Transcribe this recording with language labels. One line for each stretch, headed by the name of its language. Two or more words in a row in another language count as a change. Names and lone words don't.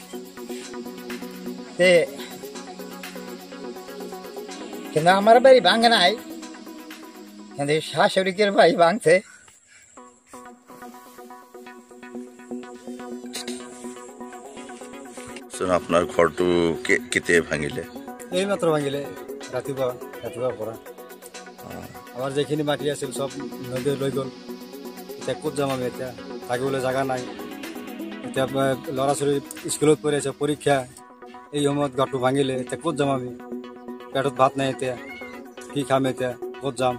Bangla: কিন্তু আমার বাড়ি ভাঙে নাই, কিন্তু শাশুড়িকের বাড়ি ভাঙছে।
Assamese: আপনার ঘরটু কেতে ভাঙিলে? এই মাত্র ভাঙিলে, রাতিপুৱা পৰা আমার যেখিনি মাটি আছিল সব নদী লৈ গ'ল। এতিয়া ক'ত যাম আমি? এতিয়া থাকিবলৈ জাগা নাই। এতিয়া ল'ৰা ছোৱালী স্কুলত পঢ়ি আছে, পৰীক্ষা, এই সময়ত ঘৰটো ভাঙিলে এতিয়া ক'ত যাম আমি? পেটত ভাত নাই, এতিয়া কি খাম? এতিয়া ক'ত যাম?